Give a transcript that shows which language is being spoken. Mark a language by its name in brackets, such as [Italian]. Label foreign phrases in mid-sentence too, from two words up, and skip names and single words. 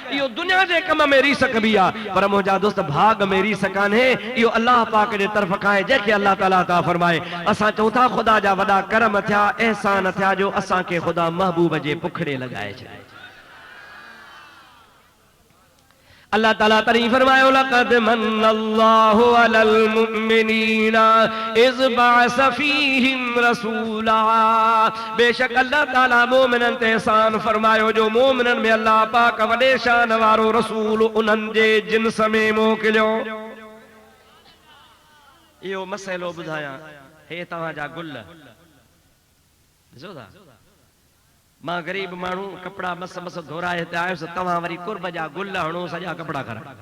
[Sindhi] इहो दुनिया जे कम में रीस कबी आ, पर मुंहिंजा दोस्त भाग में रीस कान्हे। इहो अल्लाह पाक जे तरफ खां आहे जंहिंखे अल्लाह ताला ता फरमाए। असां चऊं था ख़ुदा जा वॾा करम थिया, एहसान थिया जो असांखे ख़ुदा महबूब जे पुखड़े लगाए छॾे। अल्लाह ताला तरी फरमायो [Arabic] لقد من الله على المؤمنين إذ بعث فيهم رسولا. [Sindhi] बेशक अल्लाह ताला मोमिनन ते एहसान फरमायो जो मोमिनन में अल्लाह पाक वॾे शान वारो रसूल उन्हनि जे जिन्स में मोकिलियो। इहो मसइलो ॿुधायां, हे तव्हांजा गुल ॾिसो था, मां गरीब माण्हू कपड़ा मस मस धोराए हिते आयुसि, तव्हां वरी कुर्ब जा गुल हणो सॼा कपड़ा करा।